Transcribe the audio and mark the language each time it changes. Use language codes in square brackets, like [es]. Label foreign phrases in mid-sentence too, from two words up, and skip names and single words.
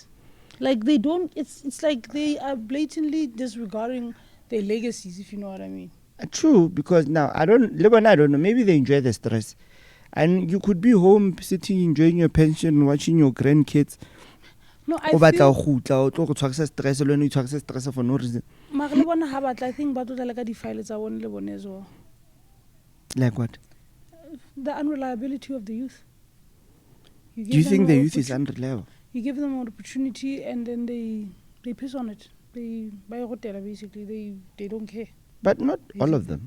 [en] Like they don't, it's like they are blatantly disregarding their legacies, if you know what I mean. True, because now I don't know. Maybe they enjoy the stress, and you could be home sitting enjoying your pension, watching your grandkids. No, I [st] O batla [en] feel, [st] ho gutla, o tlo go tshwakisa stress, le wena o tshwakisa stress [en] for no reason. [st] mara le bona ha batla, [en] I think [st] ba tlo dlala ka di-file tsa bone le bone [en] as well. Like what? The unreliability of the youth. Do you give them think the an youth is opportu- unreliable? You give them an opportunity and then they piss on it. They buy a hotel basically. They don't care. But not all of them.